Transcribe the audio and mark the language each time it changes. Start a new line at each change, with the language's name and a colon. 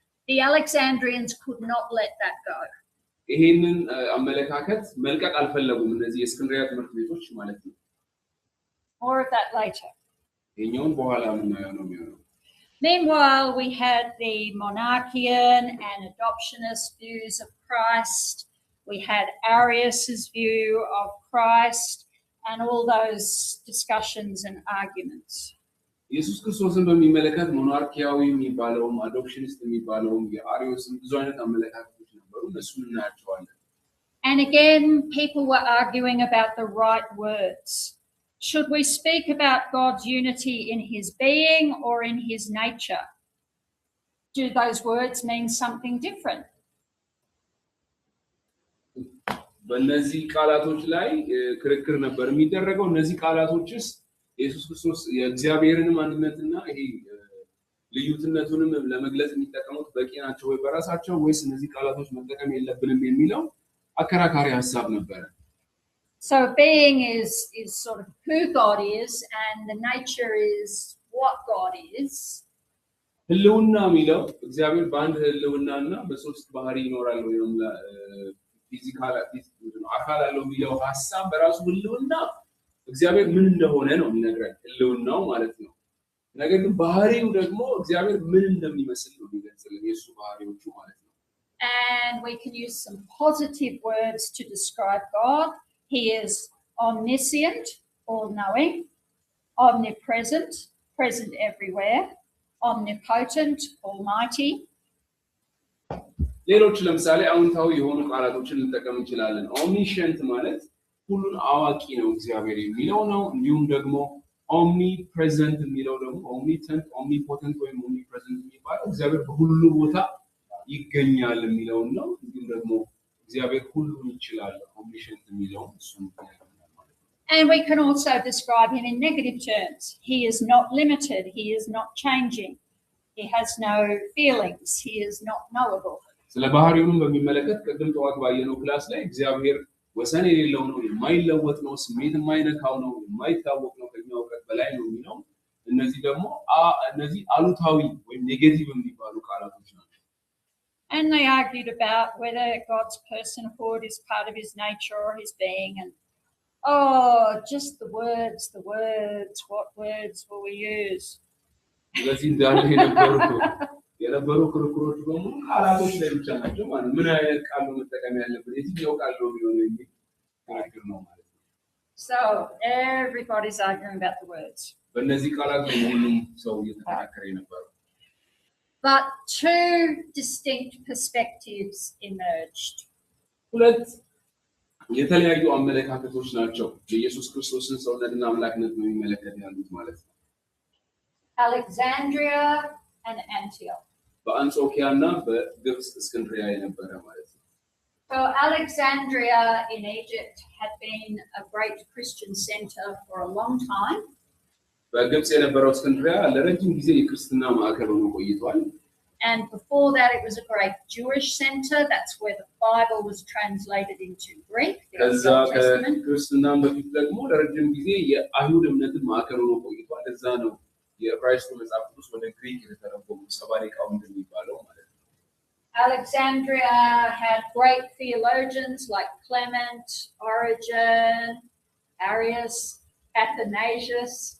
English: The Alexandrians could not let that go.
Amharic: ይሄንን አመለካከት መልቀቅ አልፈለጉም እነዚህ የእስክንድሪያ ትምህርት ቤቶች ማለት ነው።
English: More of that later.
Amharic: ይሄኛውን በኋላ ምናየው ነው የሚሆነው።
English: Meanwhile, we had the monarchian and adoptionist views of Christ. We had Arius's view of Christ and all those discussions and arguments.
Amharic: ኢየሱስ ክርስቶስን በሚመለከት ሞናርኪያዊ የሚባለውም አዶፕሽኒስት የሚባለውም የአሪዮስም ብዙ አይነት አመለካከቶች ነበሩ። እነሱን እናያቸዋለን።
English: And again, people were arguing about the right words. Should we speak about God's unity in his being or in his nature? Do those words mean something different?
Amharic: በእነዚህ ቃላቶች ላይ ክርክር ነበር የሚደረገው። እነዚህ ቃላቶችስ ኢየሱስ ክርስቶስ የእግዚአብሔርን ማንነትና ይሄ ልዩነቱንም ለመግለጽ የሚጠቀሙት በቂ ናቸው ወይ በራሳቸው ወይስ እነዚህ ቃላቶች መጠቀም የለብንም የሚለው አከራካሪ ሐሳብ ነበር።
English: So being is sort of who God is, and the nature is what God is.
Amharic: ህልውና የሚለው እግዚአብሔር በአንድ ህልውናና በሶስት ባህሪ ይኖራል ወይም ፊዚካል አካል አለው የሚለው ሐሳብ በራሱ ህልውና እግዚአብሔር ምን እንደሆነ ነው የሚነግረን ህልውናው ማለት ነው። ነገር ግን ባህሪው ደግሞ እግዚአብሔር ምን እንደሚመስል ነው የሚገልጽልን የሱ ባህሪዎቹ ማለት ነው።
English: And we can use some positive words to describe God. He is omniscient, all-knowing, omnipresent, present everywhere, omnipotent, almighty.
Amharic: ሌሎች ለምሳሌ አዎንታዊ የሆኑ ቃላቶችን ልንጠቀም እንችላለን። omniscient ማለት ሁሉን አዋቂ ነው እግዚአብሔር የሚለው ነው። እንዲሁም ደግሞ omnipresent የሚለው ደግሞ omnipotent ወይም omnipresent የሚባለው እግዚአብሔር በሁሉ ቦታ ይገኛል የሚለው ነው። እንዲሁም ደግሞ እግዚአብሔር ሁሉን ይችላል omniscient የሚለው እሱ ነው።
English: And we can also describe him in negative terms. He is not limited. He is not changing. He has no feelings. He is not knowable.
Amharic: ስለ ባህሪውም በሚመለከት ቅድም ተዋት ባየነው ክላስ ላይ እግዚአብሔር ወሰን የሌለው ነው፣ የማይለወጥ ነው፣ ስሜት የማይነካው ነው፣ የማይታወቅ ነው፣ ከኛ እውቀት በላይ ነው የሚለው እነዚህ ደግሞ እነዚህ አሉታዊ ወይም ኔጌቲቭ የሚባሉ ቃላቶች ናቸው።
English: And they argued about whether God's personhood is part of his nature or his being, and just the words, what words will we use?
Amharic: ስለዚህ እንዳለ የነበሩ ክርክሮች በሙሉ ቃላቶች ላይ ብቻ ናቸው ማለት ምን አይነት ቃል ነው መጠቀም ያለብን የትኛው ቃል ነው የሚሆነው የሚል ክርክር ነው ማለት ነው።
English: So everybody's arguing about the words.
Amharic: በእነዚህ ቃላት ላይ ሁሉም ሰው እየተከራከረ ነበር።
English: But two distinct perspectives emerged.
Amharic: ሁለት የተለያዩ አመለካከቶች ናቸው የኢየሱስ ክርስቶስን ሰውነትና አምላክነት በሚመለከት ያሉት ማለት ነው።
English: Alexandria and Antioch.
Amharic: በአንጾኪያና በግብጽ እስክንድሪያ የነበረ ማለት ነው።
English: So Alexandria in Egypt had been a great Christian center for a long time.
Amharic: በግብጽ የነበረው እስክንድሪያ ለረጅም ጊዜ የክርስትና ማዕከል ሆኖ ቆይቷል።
English: And before that it was a great Jewish center. That's where the Bible was translated into Greek.
Amharic: ከዛ ከክርስትና በፊት ደግሞ ለረጅም ጊዜ የአይሁድ እምነትን ማዕከል ሆኖ ቆይቷል። እዛ ነው የዕብራይስጥ መጽሐፍ ቅዱስ ወደ ግሪክ የተተረጎመው ሰባሊቃው እንደሚባለው ማለት ነው።
English: Alexandria had great theologians like Clement, Origen, Arius, Athanasius.